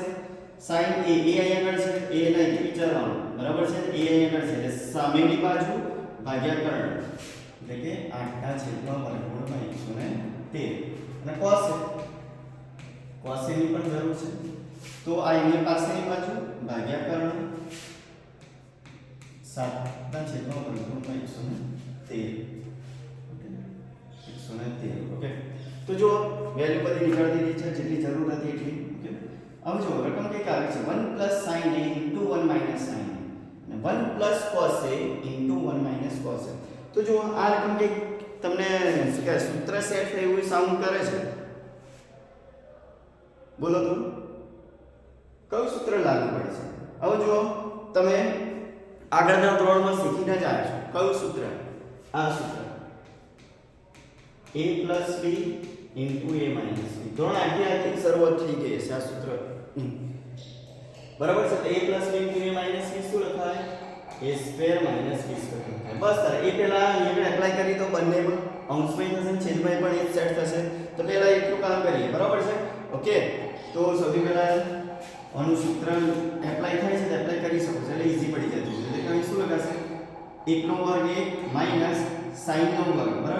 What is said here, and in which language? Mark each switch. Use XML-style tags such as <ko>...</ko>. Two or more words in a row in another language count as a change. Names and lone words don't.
<gu>sin a અહીંયા આગળ છે, a ના એક વિચારવાનું બરાબર છે, a અહીંયા આગળ છે એટલે સામેની બાજુ ભાગ્યા કર્ણ એટલે કે 8/વર્ગમૂળ 113 અને cos a ની પણ જરૂર છે તો આ એની પાસેની બાજુ ભાગ્યા કર્ણ 7/વર્ગમૂળ 113. ઓકે, તો જો વેલ્યુ બધી નીકાળી દીધી છે જેટલી જરૂર હતી એટલી. ઓકે, હવે જો રકમ કઈક આવી છે 1 sin a 1 sin a અને 1 cos a 1 cos a. તો જો આ રકમ કઈક તમને શું કહે સૂત્ર સેટ થાય એવું સાઉન્ડ કરે છે. બોલો તો કયું સૂત્ર લાગુ પડે છે? હવે જો તમે આગળના ધોરણમાં શીખીને જ આવ્યા છો. કયું સૂત્ર? આ સૂત્ર</gu> <en>a plus b into a minus b.</en> <gu>ધોરણ આખી શરૂઆત થઈ ગઈ છે આ સૂત્ર. બરાબર છે? તો</gu> <en>a plus b into a minus b</en> <gu>શું લખાય?</gu> <en>a square minus b square લખાય.</en> <gu>બસ તારે એ પહેલા અહીંયા એપ્લાય કરી તો બંનેમાં અંશમાં થશે છેદમાં પણ એ સેટ થશે. તો પહેલા એટલું કામ કરીએ. બરાબર છે? ઓકે, તો સૌથી પહેલા આનું સૂત્ર એપ્લાય થાય છે તો એપ્લાય કરી શકો છો એટલે ઈઝી પડી જતું છે. એટલે કે શું લખાશે? 1 નો વર્ગ 1 માઈનસ sin નો વર્ગ. બરાબર?</gu>